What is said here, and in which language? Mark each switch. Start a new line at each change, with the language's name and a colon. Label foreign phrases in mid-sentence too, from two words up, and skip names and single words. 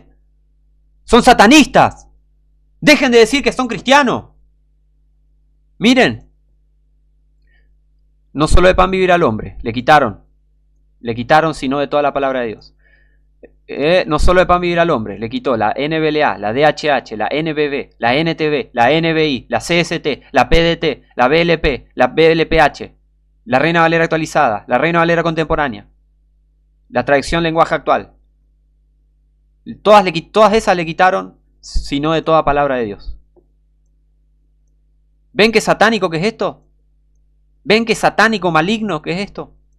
Spanish: Son satanistas. Dejen de decir que son cristianos. Miren. No solo de pan vivirá el hombre. Le quitaron. Le quitaron sino de toda la palabra de Dios. No solo de pan vivirá el hombre. Le quitó la NBLA, la DHH, la NBB, la NTB, la NBI, la CST, la PDT, la BLP, la BLPH, la Reina Valera actualizada, la Reina Valera contemporánea, la traducción lenguaje actual. Todas esas le quitaron sino de toda palabra de Dios. ¿Ven qué satánico que es esto? ¿Ven qué satánico maligno que es esto?